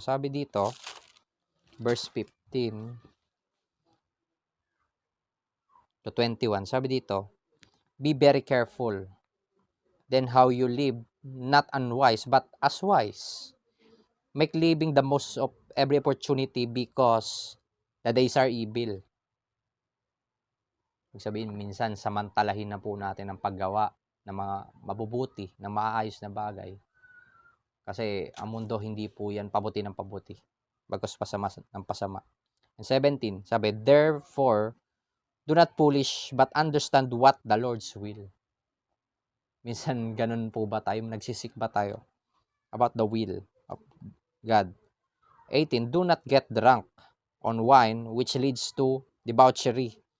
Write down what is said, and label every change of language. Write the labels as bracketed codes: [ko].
[tl] Sabi dito, [en] verse 15 to 21, [tl] sabi dito, [en] be very careful then how you live, not unwise, but as wise. Make living the most of every opportunity because the days are evil. [tl] Ibig sabihin, minsan samantalahin na po natin ang paggawa ng mga mabubuti, ng maayos na bagay. Kasi ang mundo hindi po yan pabuti ng pabuti, bagkus pasama ng pasama. [en] And 17, sabi, therefore, do not foolish, but understand what the Lord's will. [tl] Minsan, ganun po ba tayo? Nagsisik ba tayo [en] about the will of God? 18, do not get drunk on wine, which leads to debauchery.